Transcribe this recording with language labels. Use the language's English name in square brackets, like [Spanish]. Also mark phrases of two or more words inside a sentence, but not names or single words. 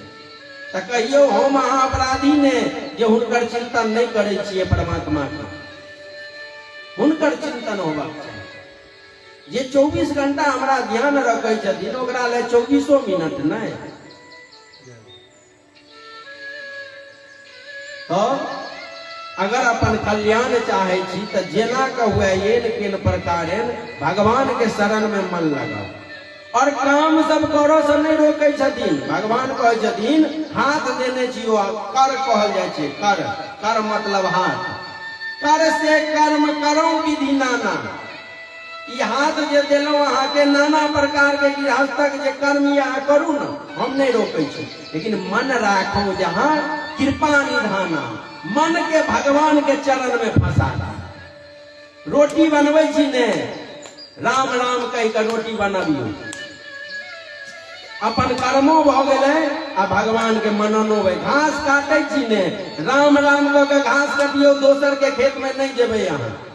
[Maithili] तो कहियो हम अहाँ अपराधी ने जे हुनकर चिंतन नहीं करे छियै परमात्मा के, हुनकर चिंतन होबाक चाही। जे 24 घंटा हमरा ध्यान रखे छथिन ओकरा ले 24 मिनट नहीं। तो अगर अपन कल्याण चाहे छी तो जेना के हुए [Sanskrit] येन केन प्रकारेण [Maithili] भगवान के शरण में मन लगाओ और काम सब करो से नहीं रोके छथिन। भगवान कहे छथिन हाथ देने छियो, कर कहल जाय छै, कर, कर मतलब हाथ, [Awadhi] कर से कर्म करो विधि नाना। [Maithili] ई हाथ जे देलो अहाँ के नाना प्रकार के गृहस्थक जे कर्म यहाँ करू न, हम नहीं रोके छी, लेकिन [Awadhi] मन राखो जहाँ कृपा निधाना, [Maithili] मन के भगवान के चरण में फंसाना। रोटी बनबै छी ने, राम राम कह के रोटी बनबियो, अपन कर्मो भ गेलै आ भगवान के मननो भे। घास काटे छी ने, राम राम कह के घास कटियो, दोसर के खेत में नहीं जेबै अहाँ।